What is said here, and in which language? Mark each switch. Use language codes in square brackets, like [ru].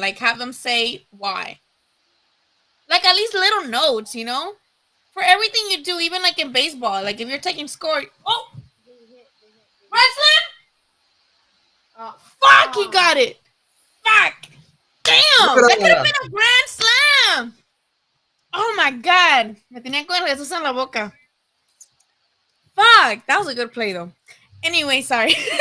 [en] Like have them say why. Like at least little notes, you know, for everything you do, even like in baseball. Like if you're taking score, oh, grand slam! Fuck, he got it. Fuck, damn, that could have been a grand slam. Oh my God, [es] me tenía con el Jesús en la boca. [en] Fuck, that was a good play though. Anyway, sorry.